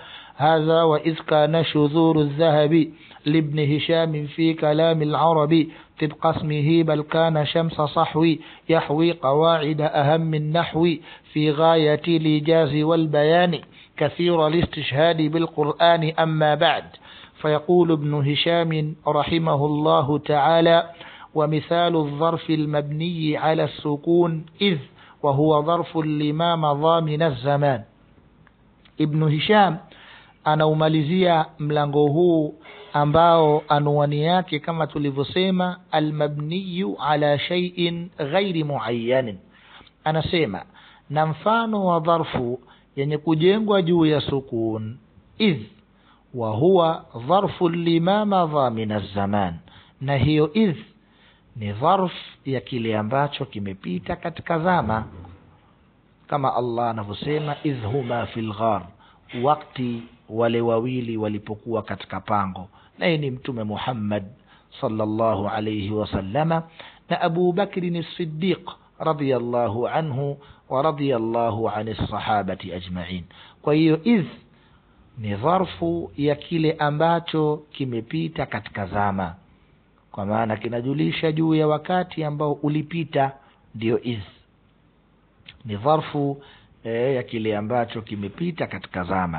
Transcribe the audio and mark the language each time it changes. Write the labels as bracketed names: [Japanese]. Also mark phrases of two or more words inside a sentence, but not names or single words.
[Arabic] هذا وإذ كان شذور الذهب لابن هشام في كلام العربي طبق اسمه بل كان شمس صحوي يحوي قواعد أهم النحو في غاية الإيجاز والبيان كثير الاستشهاد بالقرآن. أما بعد، فيقول ابن هشام رحمه الله تعالى: ومثال الظرف المبني على السكون إذ وهو ظرف لما مضى من الزمان. [Swahili] ابن هشام anaumalizia mlango huu ambao anwani yake kama tulivyosema [Arabic] المبني على شيء غير معين. [Swahili] Anasema na mfano wa dharfu yenye kujengwa juu ya sukun [Arabic] إذ وهو ظرف لما مضى من الزمان, [Swahili] na hiyo idh ni dharf ya kile ambacho kimepita katika zama, kama Allah anavyosema [Arabic] إذ هما في الغار, [Swahili] wakati wale wawili walipokuwa katika pango, na ni mtume Muhammad [Arabic] صلى الله عليه وسلم [Swahili] na Abu Bakr as-Siddiq [Arabic] رضي الله عنه ورضي الله عن الصحابة أجمعين. [Swahili] Kwa hiyo idh ni dharfu ya kile ambacho kimepita katika zama, kwa maana kinajulisha juu ya wakati ambao ulipita, ndio idh ni dharfu ya kile ambacho kimepita katika zama.